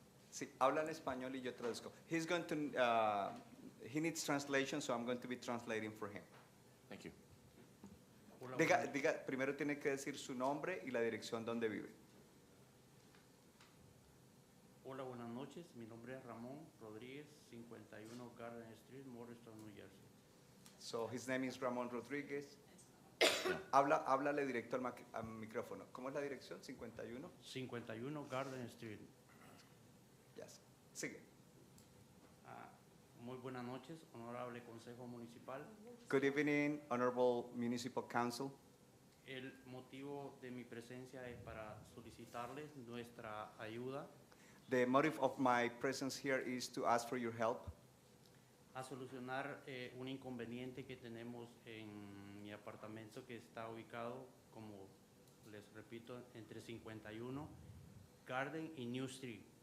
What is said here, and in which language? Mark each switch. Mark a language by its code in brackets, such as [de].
[es] Sí, habla en español y yo traduzco. [en] He's going to, he needs translation, so I'm going to be translating for him. Thank you. [es] Diga, primero tiene que decir su nombre y la dirección donde vive. Hola, buenas noches. Mi nombre es Ramón Rodríguez, 51 Garden Street, Morristown, New Jersey. [en] So his name is Ramón Rodríguez. [es] Háblale directo al micrófono. ¿Cómo es la dirección? 51. 51 Garden Street. [en] Yes. [es] Sigue. Muy buenas noches, honorable Consejo Municipal. [en] Good evening, Honorable Municipal Council. [es] El motivo de mi presencia es para solicitarles nuestra ayuda [en] The motive of my presence here is to ask for your help [es] a solucionar un inconveniente que tenemos en mi apartamento que está ubicado, como les repito, entre 51 Garden y New Street.